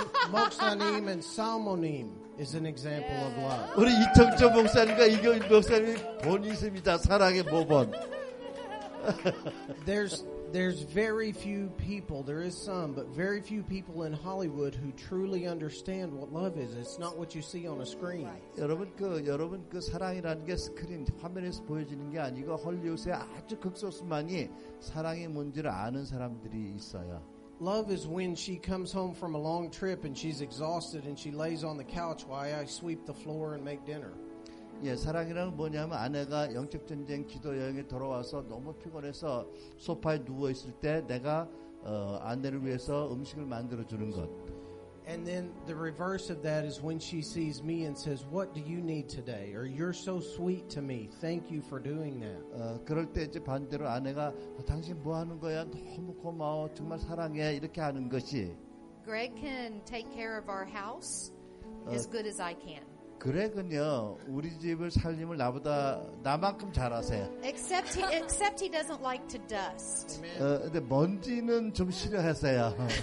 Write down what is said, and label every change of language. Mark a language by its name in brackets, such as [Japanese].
[English] Moksanim and Salmonim is an example of love. [Korean] 우리 이청조 목사님과 이경인 목사님이 본이십니다. 사랑의 모본. [English] There's very few people, there is some, but very few people in Hollywood who truly understand what love is. It's not what you see on a screen. [Korean] 여러분 그 사랑이라는 게 스크린 화면에서 보여지는 게 아니고 헐리우드의 아주 극소수만이 사랑의 뭔지를 아는 사람들이 있어요. [English] Love is when she comes home from a long trip and she's exhausted and she lays on the couch while I sweep the floor and make dinner. [Korean] 예, 사랑이란 뭐냐면 아내가 영적 전쟁 기도 여행에 돌아와서 너무 피곤해서 소파에 누워 있을 때 내가 아내를 위해서 음식을 만들어 주는 것. [English] And then the reverse of that is when she sees me and says, "What do you need today?" Or "You're so sweet to me. Thank you for doing that." [Korean] 그럴 때 이제 반대로 아내가 당신 뭐 하는 거야? 너무 고마워. 정말 사랑해. 이렇게 하는 것이. [English] Greg can take care of our house as good as I can. [Korean] 그렉은요 우리 집을 살림을 나만큼 잘하세요. [English] Except he doesn't like to dust. [Korean] 근데 먼지는 좀 싫어하세요.